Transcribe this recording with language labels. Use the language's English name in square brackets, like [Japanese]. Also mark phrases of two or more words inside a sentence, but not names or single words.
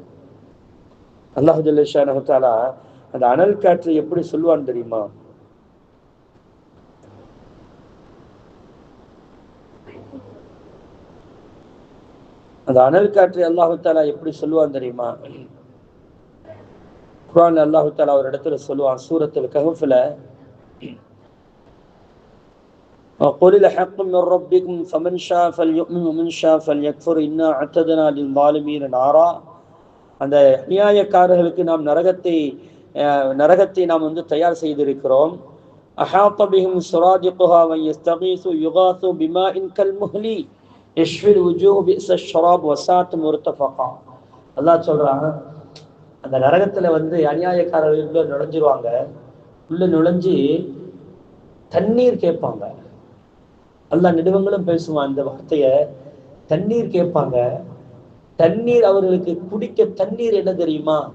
[Arabic] الله جل شأنه تعالى [Tamil] அந்த அனல் காற்றை எப்படி சொல்லுவான் தெரியுமா? அந்த அனல் காற்றை [Arabic] الله تعالى [Tamil] எப்படி சொல்லுவான் தெரியுமா? குர்ஆன்ல [Arabic] الله تعالى [Tamil] ஒரு இடத்துல சொல்லுவான், சூரத்துல் கஹ்ஃப்ல, [Arabic] وَقُلِ الْحَقُّ مِنْ رَبِّكُمْ فَمَنْ شَاءَ فَلْيُؤْمِنْ وَمَنْ شَاءَ فَلْيَكْفُرْ إِنَّا أَعْتَدْنَا لِلظَّالِمِينَ نَارًا. [Tamil] அந்த அநியாயக்காரர்களுக்கு நாம் நரகத்தை நாம் தயார் செய்திருக்கிறோம். [Arabic] أَحَاطَ بِهِمْ سُرَادِقُهَا وَإِنْ يَسْتَغِيثُوا يُغَاثُوا بِمَاءٍ كَالْمُهْلِ يَشْوِي الْوُجُوهَ بِئْسَ الشَّرَابُ وَسَاءَتْ مُرْتَفَقًا. [Tamil] அல்லாஹ் சொல்றான், அந்த நரகத்துல அநியாயக்காரர்கள் நுழைஞ்சிருவாங்க. உள்ள நுழைஞ்சு தண்ணீர் கேட்பாங்க. அல்லாஹ் நெடுவங்களும் பேசுவான் இந்த வார்த்தைய. தண்ணீர் கேட்பாங்க. தண்ணீர் அவர்களுக்கு குடிக்க தண்ணீர் என்ன தெரியுமா?